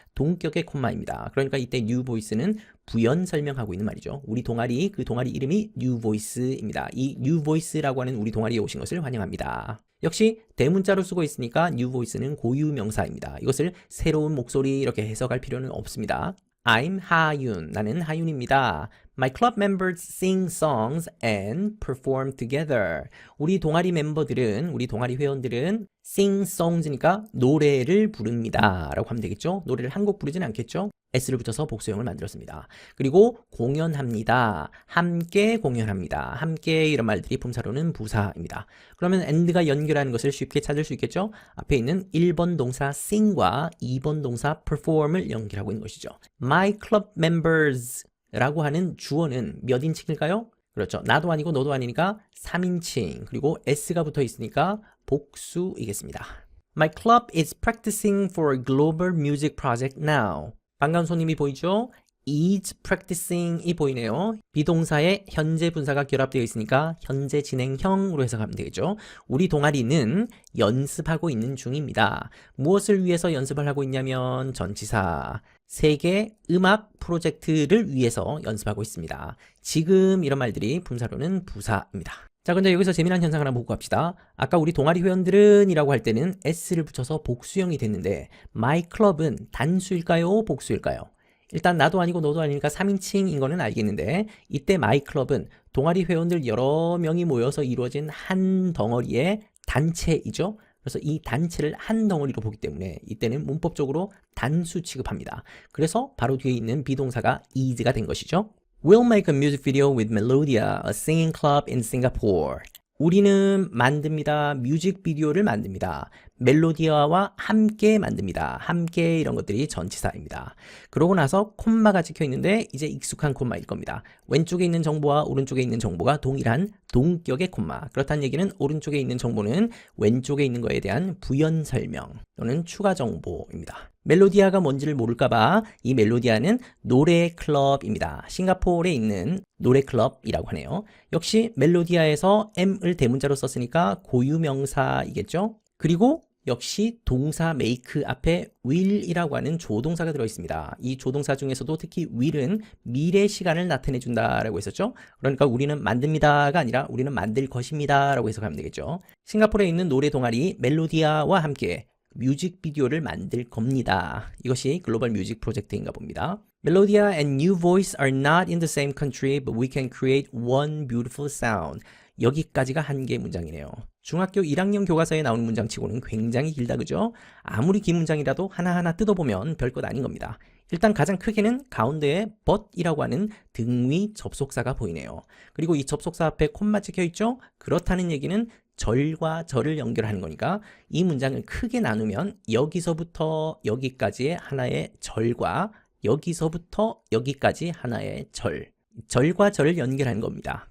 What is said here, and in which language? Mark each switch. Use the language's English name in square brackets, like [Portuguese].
[Korean] 동격의 콤마입니다. 그러니까 이때 new voice는 부연 설명하고 있는 말이죠. 우리 동아리, 그 동아리 이름이 new voice입니다. 이 new voice라고 하는 우리 동아리에 오신 것을 환영합니다. 역시 대문자로 쓰고 있으니까 new voice는 고유명사입니다. 이것을 새로운 목소리 이렇게 해석할 필요는 없습니다. [English] I'm [Korean] 하윤. 나는 하윤입니다. [English] My club members sing songs and perform together. [Korean] 우리 동아리 멤버들은, 우리 동아리 회원들은 [English] sing songs [Korean] 니까 노래를 부릅니다. 라고 하면 되겠죠? 노래를 한 곡 부르진 않겠죠? S를 붙여서 복수형을 만들었습니다. 그리고 공연합니다. 함께 공연합니다. 함께 이런 말들이 품사로는 부사입니다. 그러면 and가 연결하는 것을 쉽게 찾을 수 있겠죠? 앞에 있는 1번 동사 sing과 2번 동사 perform을 연결하고 있는 것이죠. [English] My club members [Korean] 라고 하는 주어는 몇 인칭일까요? 그렇죠. 나도 아니고 너도 아니니까 3인칭 그리고 S가 붙어 있으니까 복수이겠습니다. [English] My club is practicing for a global music project now. [Korean] 반가운 손님이 보이죠? [English] is practicing [Korean] 이 보이네요. 비동사에 현재 분사가 결합되어 있으니까 현재 진행형으로 해석하면 되겠죠. 우리 동아리는 연습하고 있는 중입니다. 무엇을 위해서 연습을 하고 있냐면 전치사 세계 음악 프로젝트를 위해서 연습하고 있습니다. 지금 이런 말들이 분사로는 부사입니다. 자, 근데 여기서 재미난 현상 하나 보고 갑시다. 아까 우리 동아리 회원들은 이라고 할 때는 S를 붙여서 복수형이 됐는데 [English] My club [Korean] 은 단수일까요? 복수일까요? 일단 나도 아니고 너도 아니니까 3인칭인 거는 알겠는데 이때 [English] My club [Korean] 은 동아리 회원들 여러 명이 모여서 이루어진 한 덩어리의 단체이죠. 그래서 이 단체를 한 덩어리로 보기 때문에 이때는 문법적으로 단수 취급합니다. 그래서 바로 뒤에 있는 비동사가 is가 된 것이죠. [English] We'll make a music video with Melodia, a singing club in Singapore. [Korean] 우리는 만듭니다. 뮤직비디오를 만듭니다. 멜로디아와 함께 만듭니다. 함께 이런 것들이 전치사입니다. 그러고 나서 콤마가 찍혀 있는데 이제 익숙한 콤마일 겁니다. 왼쪽에 있는 정보와 오른쪽에 있는 정보가 동일한 동격의 콤마. 그렇다는 얘기는 오른쪽에 있는 정보는 왼쪽에 있는 거에 대한 부연 설명 또는 추가 정보입니다. 멜로디아가 뭔지를 모를까봐 이 멜로디아는 노래 클럽입니다. 싱가포르에 있는 노래 클럽이라고 하네요. 역시 멜로디아에서 M을 대문자로 썼으니까 고유명사이겠죠? 그리고 역시 동사 make 앞에 will이라고 하는 조동사가 들어있습니다. 이 조동사 중에서도 특히 will은 미래 시간을 나타내 준다라고 했었죠. 그러니까 우리는 만듭니다가 아니라 우리는 만들 것입니다 라고 해석하면 되겠죠. 싱가포르에 있는 노래 동아리 멜로디아와 함께 뮤직비디오를 만들 겁니다. 이것이 글로벌 뮤직 프로젝트인가 봅니다. [English] Melodia and New Voice are not in the same country, but we can create one beautiful sound. [Korean] 여기까지가 한 개의 문장이네요. 중학교 1학년 교과서에 나오는 문장치고는 굉장히 길다, 그죠? 아무리 긴 문장이라도 하나하나 뜯어보면 별것 아닌 겁니다. 일단 가장 크게는 가운데에 but이라고 하는 등위 접속사가 보이네요. 그리고 이 접속사 앞에 콤마 찍혀 있죠? 그렇다는 얘기는 절과 절을 연결하는 거니까 이 문장을 크게 나누면 여기서부터 여기까지의 하나의 절과 여기서부터 여기까지 하나의 절, 절과 절을 연결하는 겁니다.